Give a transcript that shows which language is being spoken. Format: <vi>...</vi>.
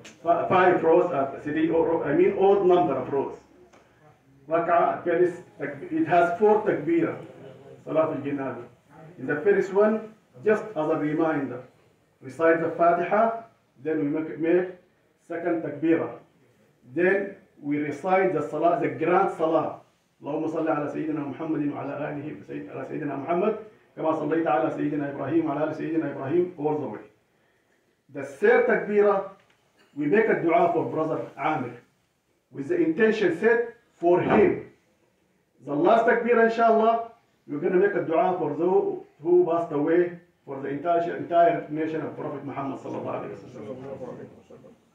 <en>5 rows are odd number of rows. It has 4 takbirah, Salat al-Janazah. In the first one, just as a reminder, recite the Fatiha, then we make second takbirah. Then we recite the Salah, the grand Salah.</en> <ar>اللهم صل على سيدنا محمد وعلى آله على سيدنا محمد كما صليت على سيدنا إبراهيم وعلى آل سيدنا إبراهيم</ar> <en>all the way. The third takbirah, we make a dua for brother Amir with the intention set for him. The last takbirah, inshallah, we're going to make a dua for those who passed away, for the entire nation of Prophet Muhammad sallallahu alaihi wasallam.</en>